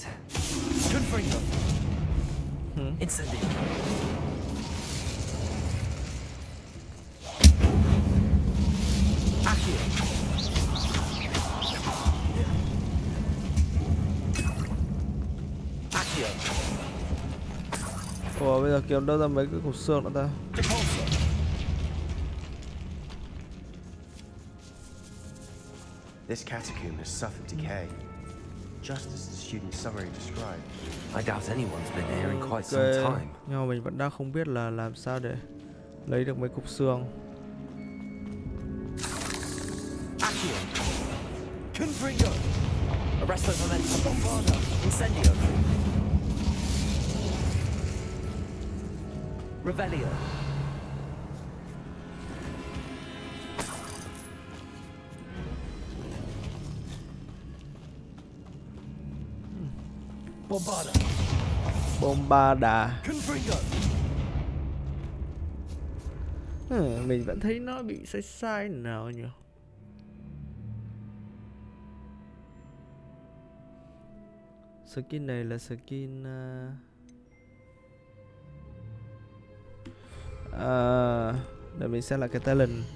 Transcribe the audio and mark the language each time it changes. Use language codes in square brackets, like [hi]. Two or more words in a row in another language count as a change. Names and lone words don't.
[vi] Confringo. Incendio. Accio. Accio. Ủa bây giờ kiếm đâu ra mấy cái cục xương nữa ta? [en] This catacomb has suffered decay, just as the student summary described. I doubt anyone's been here in quite some time. [vi] Nhưng mà mình vẫn đang không biết là làm sao để lấy được mấy cục xương. Accio. Confringo. Arresto momentum. Bombarda. Incendio. Revelio. Bombarda. Bombarda. Confringo. Mình vẫn thấy nó bị sai sai nào nhỉ? Skin này là skin để mình xem lại cái talent.